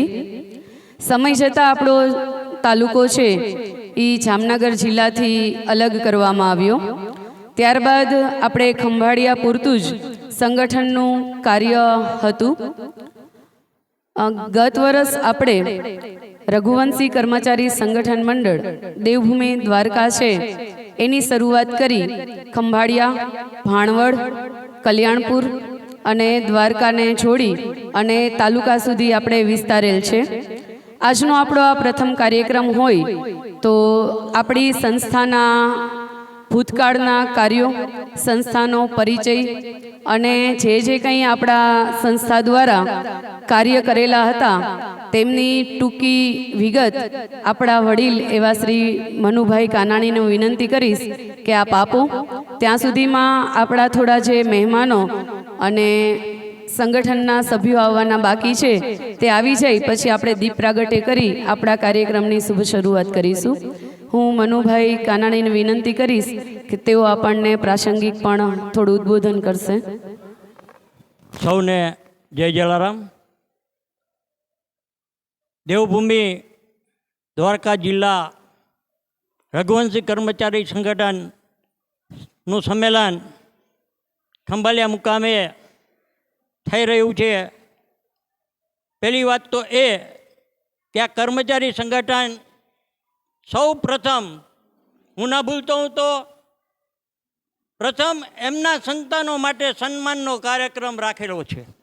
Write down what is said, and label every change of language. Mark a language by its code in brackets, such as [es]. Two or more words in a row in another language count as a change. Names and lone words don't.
[gu] સમય જતા આપણો તાલુકો છે ઈ જામનગર જિલ્લા થી અલગ કરવામાં આવ્યો। ત્યારબાદ આપણે ખંભાળિયા પૂરતું જ સંગઠનનું કાર્ય હતું। ગત વર્ષ આપણે રઘુવંશી કર્મચારી સંગઠન મંડળ દેવભૂમિ દ્વારકા છે એની શરૂઆત કરી ખંભાળિયા, ભાણવડ, કલ્યાણપુર અને દ્વારકા ને જોડી અને તાલુકા સુધી આપણે વિસ્તારેલ છે। આજનો આપણો આ પ્રથમ કાર્યક્રમ હોય તો આપણી સંસ્થાના ભૂતકાળના કાર્યો, સંસ્થાનો પરિચય અને જે કંઈ આપણા સંસ્થા દ્વારા કાર્ય કરેલા હતા તેમની ટૂંકી વિગત આપણા વડીલ એવા શ્રી મનુભાઈ કાનાણીને વિનંતી કરીશ કે આપ આપો। ત્યાં સુધીમાં આપણા થોડા જે મહેમાનો અને સંગઠનના સભ્યો આવવાના બાકી છે તે આવી જાય પછી આપણે દીપ પ્રાગટ્ય કરી આપણા કાર્યક્રમની શુભ શરૂઆત કરીશું। હું મનુભાઈ કાનાણીને વિનંતી કરીશ કે તેઓ આપણને પ્રાસંગિક પણ થોડું ઉદ્બોધન કરશે। સૌને જય જલારામ। દેવભૂમિ દ્વારકા જિલ્લા રઘુવંશી કર્મચારી સંગઠન નું સંમેલન ખંભાળિયા મુકામે થઈ રહ્યું છે। પહેલી વાત તો એ કે આ કર્મચારી સંગઠન સૌ પ્રથમ હું ના ભૂલતો હું તો પ્રથમ એમના સંતાનો માટે સન્માનનો કાર્યક્રમ રાખેલો છે।